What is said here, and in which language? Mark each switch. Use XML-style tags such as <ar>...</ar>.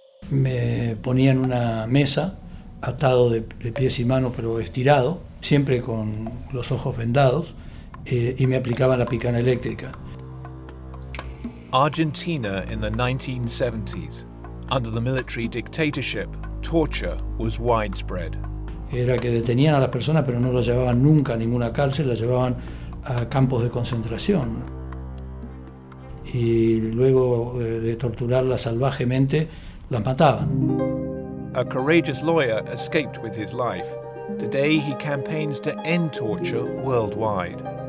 <es>Me ponían una mesa, atado de pies y manos, pero estirado, siempre con los ojos vendados, y me aplicaban la picana eléctrica.</es> <en>Argentina in the 1970s. Under the military dictatorship, torture was widespread.</en> <es>Era que detenían a las personas, pero no las llevaban nunca a ninguna cárcel, las llevaban a campos de concentración. Y luego de torturarlas salvajemente, las mataban.</es> <en>A courageous lawyer escaped with his life. Today he campaigns to end torture worldwide.</en>